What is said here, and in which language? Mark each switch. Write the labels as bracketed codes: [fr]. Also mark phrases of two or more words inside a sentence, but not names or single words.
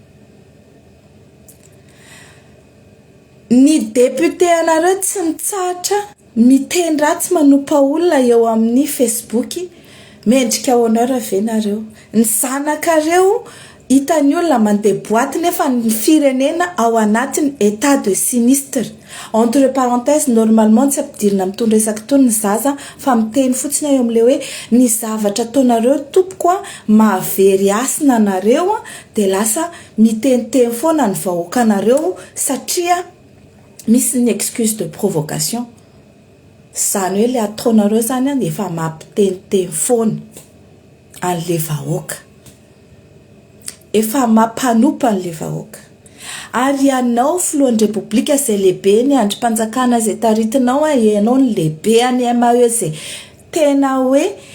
[mg] ny député anareo tsy mitsahatra miteny ratsy manompa olona eo amin'ny Facebook mendrika honneur avenareo ny zanakareo hitany olona mandeha boaty nefa ny firenena ao anatiny [fr] état de sinistre entre parenthèses normalement [mg] tsy ampidirina mitondra resaka tony ny zaza fa miteny fotsiny eo amin'le hoe ny zavatra ataonareo tompoko mahavery asina anareo dia lasa miteniteny foana ny vahoaka anareo satria misy ny [fr] excuse de provocation [mg] zany hoe le ataonareo zany dia efa mampiteniteny foana an'le vahoaka efa mampanopa an'le vahoaka ary ianao filohan'ny repoblika izay lehibe ny andrim-panjakana izay taritinao ianao ny lehibe any MAE izay tena hoe